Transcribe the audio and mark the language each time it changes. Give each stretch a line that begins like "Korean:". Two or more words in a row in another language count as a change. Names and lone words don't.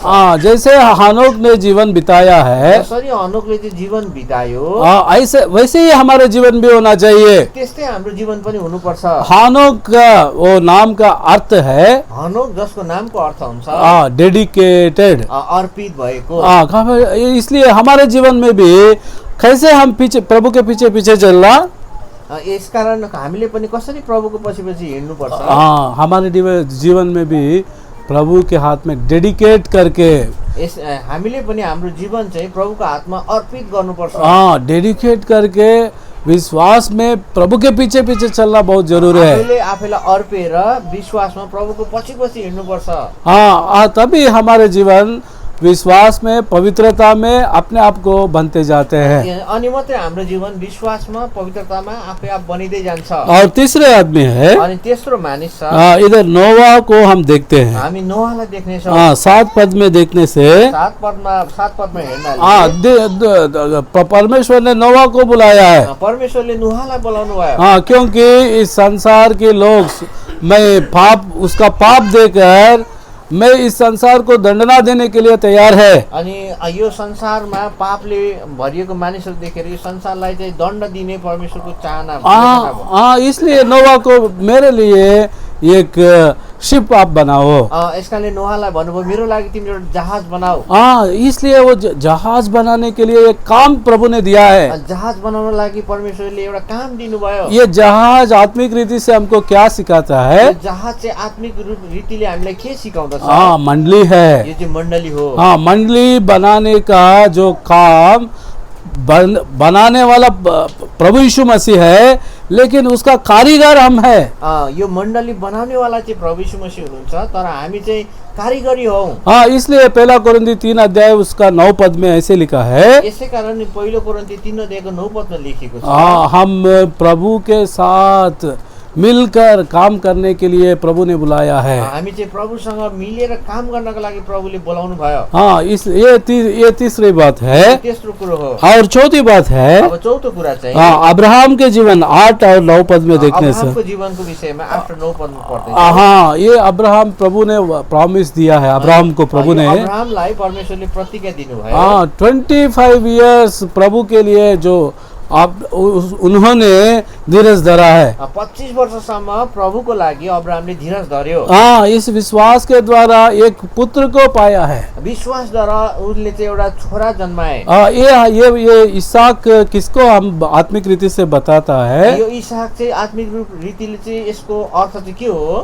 Hindi: जैसे हनोक ने जीवन बिताया है,
Nepali: जसरी हनोकले चाहिँ जीवन बितायो,
Hindi: ऐसे वैसे ही हमारे जीवन भी होना चाहिए।
Nepali: त्यस्तै हाम्रो जीवन पनि हुनुपर्छ।
Hindi: हनोक का वो नाम का अर्थ है,
Nepali: हनोक जसको नामको अर्थ हुन्छ
Hindi: डेडिकेटेड,
Nepali: अर्पित भएको।
Hindi: इसलिए हमारे जीवन में भी कैसे हम पीछे प्रभु के पीछे पीछे चलना,
Nepali: यसकारण हामीले पनि कसरी प्रभुको पछि पछि हिँड्नुपर्छ।
Hindi: हमारे जीवन में भी प्रभु के हाथ में डेडिकेट करके
Nepali: हामीले पनि हाम्रो जीवन चाहिँ प्रभुको हातमा अर्पित गर्नुपर्छ।
Hindi: डेडिकेट करके विश्वास में प्रभु के पीछे पीछे चलना बहुत जरूरी है।
Nepali: आफैलाई अर्पेर विश्वासमा प्रभुको पछि पछि हिँड्नुपर्छ।
Hindi: तभी हमारे जीवन विश्वास में, पवित्रता में अपने आप को बनते जाते हैं।
Nepali: अनि मात्रै हाम्रो जीवन विश्वासमा पवित्रतामा आफै आप बनिँदै जान्छ।
Hindi: और तीसरे आदमी है,
Nepali: अनि तेस्रो मानिस छ,
Hindi: इधर नोवा को हम देखते हैं।
Nepali: हामी नोवालाई देख्ने छौं।
Hindi: 7 पद में देखने से
Nepali: 7 पदमा हेर्नाले
Hindi: परमेश्वर ने नोवा को बुलाया है।
Nepali: परमेश्वरले नोवालाई बोलाउनु भयो।
Hindi: क्योंकि इस संसार के लोग उसका पाप देकर मैं इस संसार को दंडना देने के लिए तैयार है।
Nepali: अनि यो संसारमा पापले भरिएको मानिसहरू देखेर यो संसारलाई चाहिँ दण्ड दिने परमेश्वरको चाहना।
Hindi: इसलिए नोवा को मेरे लिए एक शिप आप बनाओ।
Nepali: यसकारणले नोवालाई भन्नुभयो मेरो लागि तिमी एउटा जहाज बनाऊ।
Hindi: इसलिए वो जहाज बनाने के लिए एक काम प्रभु ने दिया है।
Nepali: जहाज बनाउन लागि परमेश्वरले एउटा काम दिनुभयो।
Hindi: ये जहाज आत्मिक रीति से हमको क्या सिखाता है?
Nepali: जहाज चाहिँ आत्मिक रीतिले हामीलाई के सिकाउँदछ?
Hindi: मंडली है।
Nepali: यो चाहिँ मण्डली हो।
Hindi: मंडली बनाने का जो काम बनाने वाला प्रभु यीशु मसीह है, लेकिन उसका कारीगर हम है।
Nepali: यो मण्डली बनाउने वाला चाहिँ प्रभु यीशु मसीह हुनुहुन्छ, तर हामी चाहिँ कारीगरी हौ।
Hindi: इसलिए 1 कोरिन्थी 3 अध्याय उसका 9 पद में ऐसे लिखा है।
Nepali: यसै कारण 1 कोरिन्थी 3 अध्यायको 9 पदमा लेखेको छ,
Hindi: हम प्रभु के साथ मिलकर काम करने के लिए प्रभु ने बुलाया है।
Nepali: हामी चाहिँ प्रभुसँग मिलेर काम गर्नको लागि प्रभुले बोलाउनु भयो।
Hindi: ये तीसरी बात है।
Nepali: तेस्रो कुरो हो।
Hindi: और चौथी बात है,
Nepali: अब चौथो कुरा चाहिँ
Hindi: अब्राहम के जीवन 8 और 9 पद में देखने से,
Nepali: अब्राहमको जीवनको विषयमा 8 और 9 पदमा पढ्दै
Hindi: ये अब्राहम प्रभु ने प्रॉमिस दिया है। अब्राहम को प्रभु ने,
Nepali: अब्राहमलाई परमेश्वरले प्रतिज्ञा दिनुभयो।
Hindi: 25 इयर्स प्रभु के लिए जो उन्होंने धीरज धरा है।
Nepali: 25 वर्षसम्म प्रभुको लागि अब्राहमले धीरज धर्यो।
Hindi: इस विश्वास के द्वारा एक पुत्र को पाया है।
Nepali: विश्वासद्वारा उसले चाहिँ एउटा छोरा जन्माए।
Hindi: ये इसहाक किसको हम आत्मिक रीति से बताता है?
Nepali: यो इसहाक चाहिँ आत्मिक रीतिले चाहिँ यसको अर्थ चाहिँ के हो?